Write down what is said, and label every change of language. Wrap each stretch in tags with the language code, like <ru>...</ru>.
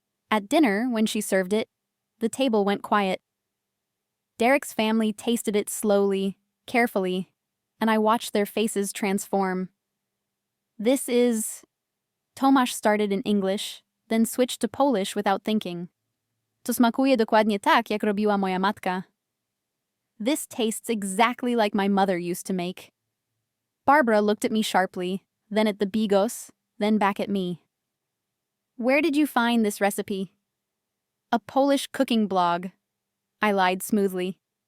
<en>At dinner, when she served it, the table went quiet. Derek's family tasted it slowly, carefully, and I watched their faces transform. "This is..." Tomasz started in English, then switched to Polish without thinking.</en> <pl>"To smakuje dokładnie tak, jak robiła moja matka."</pl> <en>"This tastes exactly like my mother used to make." Barbara looked at me sharply, then at the bigos, then back at me. "Where did you find this recipe?" "A Polish cooking blog," I lied smoothly.</en>